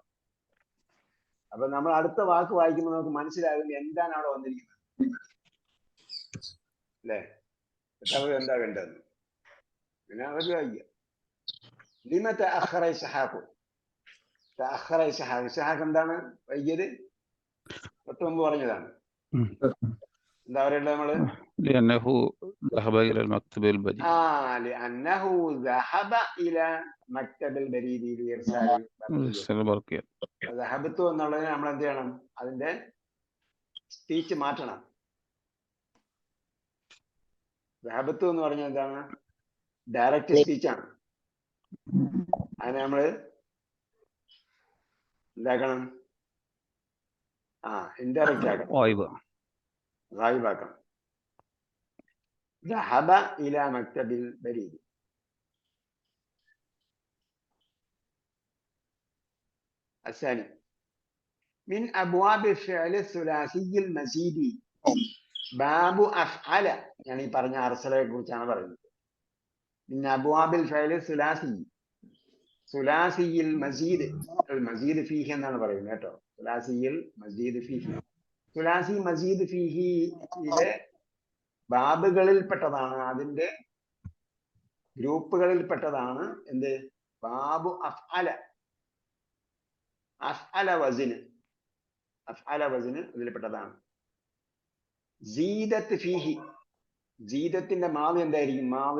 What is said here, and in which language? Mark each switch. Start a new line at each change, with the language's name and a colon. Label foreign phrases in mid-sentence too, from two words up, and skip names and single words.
Malayalam: അപ്പൊ നമ്മൾ അടുത്ത വാക്ക് വായിക്കുമ്പോൾ നമുക്ക് മനസ്സിലാകും എന്താണ് അവിടെ വന്നിരിക്കുന്നത്, അല്ലേ? പെട്ടെന്ന് എന്താ വേണ്ടതെന്ന് പിന്നെ അവർ വായിക്കുക.
Arabic: لم تأخر إسحاق. تأخر إسحاق.
Malayalam: ഇസ്ഹാഖ് എന്താണ് വൈകിയത്? തൊട്ട് മുമ്പ് പറഞ്ഞതാണ്. എന്താ പറയണ്ടത് നമ്മള്?
Arabic: لأنه ذهب إلى المكتب البديل. لأنه ذهب إلى مكتب البريد لإرسال برقية.
Malayalam: ذهبت എന്നുള്ളതിന് നമ്മൾ എന്ത് ചെയ്യണം? അതിന്റെ സ്പീച്ച് മാറ്റണം. ذهبت എന്ന് പറഞ്ഞാൽ എന്താണ്?
English: direct speech.
Malayalam: അതിനെ നമ്മള് എന്താക്കണം? ഇൻഡയറക്റ്റ് ആക്കണം. ഗായിബാക്കണം.
Arabic: ذهب إلى مكتب البريد. الثاني من أبواب الفعل الثلاثي المزيد باب أفعل.
Malayalam: يعني പറഞ്ഞ അർസലയെ കുറിച്ചാണ് പറയുന്നത്.
Arabic: من أبواب الفعل الثلاثي ثلاثي المزيد. المزيد فيه
Malayalam: എന്നാണ് പറയുന്നത് കേട്ടോ.
Arabic: ثلاثي المزيد فيه. ثلاثي مزيد فيه
Malayalam: ഇതിലെ ബാബുകളിൽപ്പെട്ടതാണ്, അതിന്റെ ഗ്രൂപ്പുകളിൽപ്പെട്ടതാണ് എന്ത്?
Arabic: باب أفعل. أفعل وزن, أفعل وزن
Malayalam: ഇതിൽപ്പെട്ടതാണ്.
Arabic: زيدت فيه.
Malayalam: സീദത്തിന്റെ മാളി എന്തായിരിക്കും?